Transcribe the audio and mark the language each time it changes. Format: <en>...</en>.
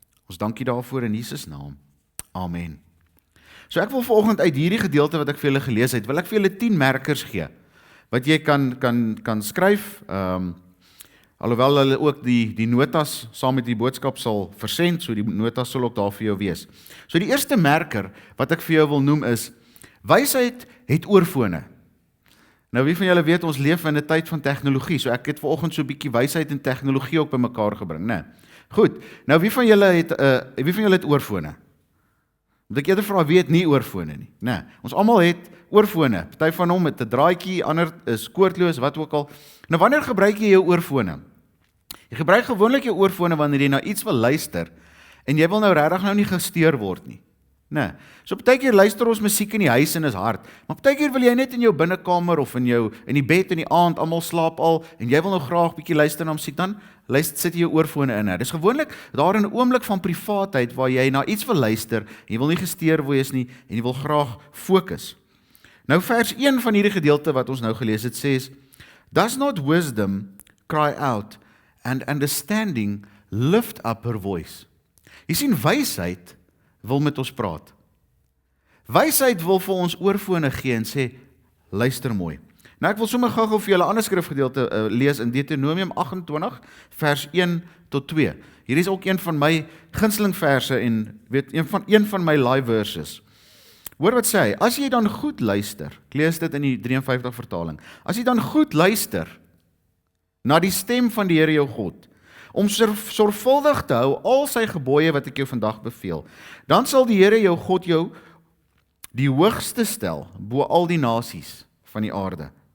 <af>Ons dank U daarvoor in Jesus naam. Amen. So ek wil vanoggend uit hierdie gedeelte wat ek vir julle gelees het, wil ek vir julle 10 merkers gee wat jy kan skryf, alhoewel hulle ook die notas saam met die boodskap sal versend, so die notas sal ook daar vir jou wees. So die eerste merker wat ek vir jou wil noem is, wysheid het oorfone. Nou wie van julle weet, ons leef in 'n tyd van tegnologie, so ek het vanoggend so 'n bietjie wysheid en tegnologie ook bymekaar gebring, né? Goed, nou wie van julle het oorfone? Moet ek eerder vra, wie het nie oorfone nie? Nee, ons almal het oorfone. Party van hom het 'n draadjie, ander is koordloos, wat ook al. Nou wanneer gebruik jy jou oorfone? Jy gebruik gewoonlik jou oorfone wanneer jy na iets wil luister en jy wil nou regtig nou nie gesteer word nie. Nee. So partykeer luister ons musiek in die huis en is hard, maar partykeer wil jy net in jou binnekamer of in die bed in die aand, almal slaap al, en jy wil nou graag bietjie luister na musiek, dan sit jy jou oorfone in. Dis gewoonlik daar in 'n oomblik van privaatheid waar jy na iets wil luister, en jy wil nie gesteer wees nie, en jy wil graag fokus.</af> <en>Nou vers 1 van hierdie gedeelte wat ons nou gelees het, sê, "Does not wisdom cry out, and understanding lift up her voice?"</en> <af>Jy sien, wysheid wil met ons praat. Wysheid wil vir ons oorfone gee en sê, luister mooi. Nou ek wil sommer gou vir julle 'n ander skrifgedeelte lees in Deuteronomium 28 vers 1 tot 2. Hier is ook een van my gunsteling verse en een van my live verses. Hoor wat sê hy, as jy dan goed luister, ek lees dit in die 53 vertaling, as jy dan goed luister na die stem van die Here jou God, om sorgvuldig te hou al sy gebooie wat ek jou vandag beveel, dan sal die Here jou God jou die hoogste stel bo al die nasies van die aarde.</af>